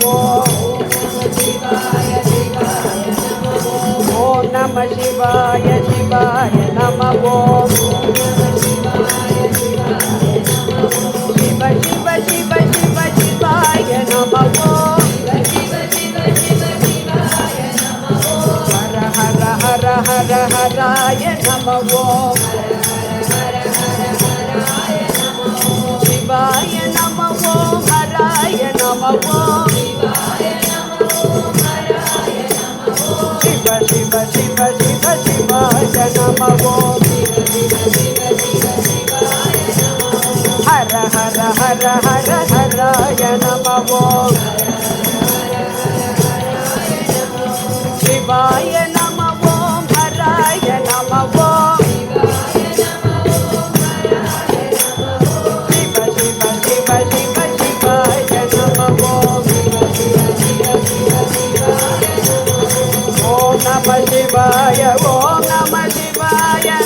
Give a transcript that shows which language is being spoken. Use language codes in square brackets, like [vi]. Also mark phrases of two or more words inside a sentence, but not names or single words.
[sa] ॐ नम शिवाय शिवाय नम शिव शिव शिव शिव शिवाय नम हर हर हर हर हराय नम शिवाय नम हराय नम शिव शिव शिव शिव शिवाय नमो हर हर हर हर हराय नमो शिवाय नमो हराय नमो शिव शिव शिव शिव शिवाय नमो ओम नमः शिवाय ओम नमः शिवाय